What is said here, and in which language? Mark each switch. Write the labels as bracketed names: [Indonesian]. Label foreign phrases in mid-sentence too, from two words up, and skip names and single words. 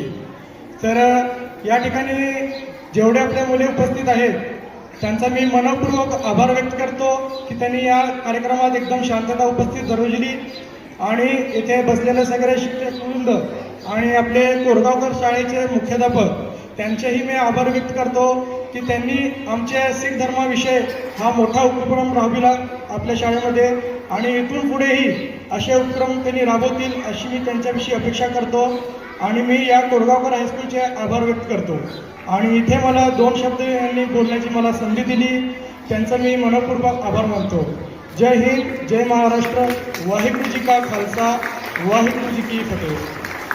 [Marathi] तर या ठिकाणी जेवढे आपल्या मुले उपस्थित आहेत त्यांचा मी मनपूर्वक आभार व्यक्त करतो की त्यांनी या कार्यक्रमात एकदम शांतता उपस्थित दर्शवली आणि इथे बसलेले सगळे शिक्षक वृंद आणि आपले कोरगावकर शाळेचे मुख्याध्यापक त्यांचेही मी आभार व्यक्त करतो की त्यांनी आमच्या शीख धर्माविषयी हा मोठा उपक्रम राबविला आपल्या शाळेमध्ये आणि इथून पुढेही असे उपक्रम त्यांनी राबवतील अशी मी त्यांच्याविषयी अपेक्षा करतो। आणि मी या कोरगावकर हायस्कूलचे आभार व्यक्त करतो आणि इथे मला 2 शब्द यांनी बोलण्याची मला संधी दिली, त्यांचा मी मनपूर्वक आभार मानतो। जय हिंद, जय महाराष्ट्र, [Punjabi] ਵਾਹਿਗੁਰੂ ਜੀ ਕਾ ਖ਼ਾਲਸਾ, ਵਾਹਿਗੁਰੂ ਜੀ ਕੀ ਫ਼ਤਿਹ।